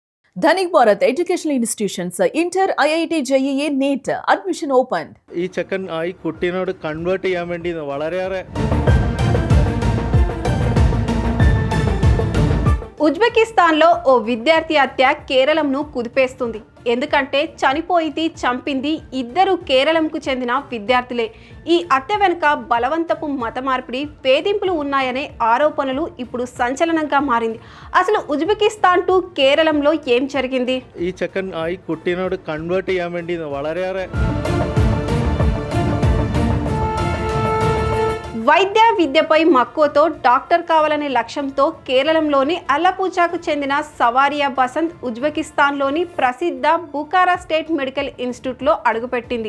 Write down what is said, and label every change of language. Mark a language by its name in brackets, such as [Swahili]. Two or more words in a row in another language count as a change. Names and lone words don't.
[English] Dhanik Bharat Educational Institutions Inter IIT JEE NEET Admission Open. [Malayalam] ഈ ചെക്കൻ ഈ കുട്ടീനോട് കൺവേർട്ട് ചെയ്യാൻ വേണ്ടി വളരെയേറെ [Telugu] ఉజ్బెకిస్తాన్లో ఓ విద్యార్థి హత్య కేరళంను కుదిపేస్తుంది. ఎందుకంటే చనిపోయింది, చంపింది ఇద్దరు కేరళంకు చెందిన విద్యార్థులే. ఈ హత్య వెనుక బలవంతపు మత మార్పిడి, వేధింపులు ఉన్నాయనే ఆరోపణలు ఇప్పుడు సంచలనంగా మారింది. అసలు ఉజ్బెకిస్తాన్ టు కేరళంలో ఏం జరిగింది? [Malayalam] ഈ ചെക്കൻ ഈ കുട്ടീനോട് കൺവേർട്ട് ചെയ്യാൻ വേണ്ടി വളരെയേറെ [Telugu] వైద్య విద్యపై మక్కువతో డాక్టర్ కావాలనే లక్ష్యంతో కేరళంలోని అల్లపూచాకు చెందిన సవారియా బసంత్ ఉజ్బెకిస్తాన్లోని ప్రసిద్ధ బుఖారా స్టేట్ మెడికల్ ఇన్స్టిట్యూట్లో అడుగుపెట్టింది.